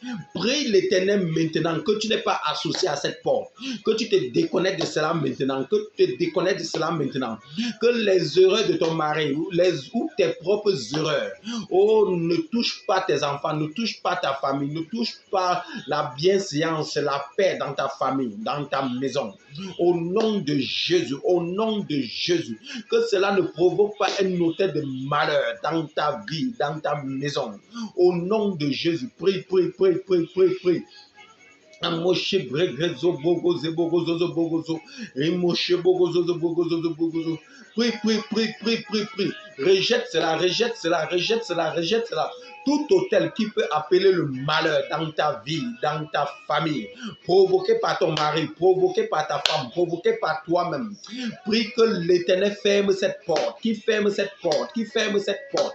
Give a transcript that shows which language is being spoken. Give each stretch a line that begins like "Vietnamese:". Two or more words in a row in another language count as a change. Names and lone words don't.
French: Prie l'Éternel maintenant que tu n'es pas associé à cette porte, que tu te déconnectes de cela maintenant, que les erreurs de ton mari ou tes propres erreurs, ne touche pas tes enfants, ne touche pas ta famille, ne touche pas la bienséance, la paix dans ta famille, dans ta maison. Au nom de Jésus, que cela ne provoque pas un hôtel de malheur dans ta vie, dans ta maison. Au nom de Jésus, prie, prie, prie, prie, prie, prie. Amoshe bregrezo bogozo bogozo bogozo Remoshe bogozo bogozo bogozo. Prie, prie, prie, prie, prie, prie. Rejette cela, rejette cela, rejette cela, rejette cela. Tout hôtel qui peut appeler le malheur dans ta vie, dans ta famille, provoqué par ton mari, provoqué par ta femme, provoqué par toi-même. Prie que l'Éternel ferme cette porte, qui ferme cette porte, qui ferme cette porte.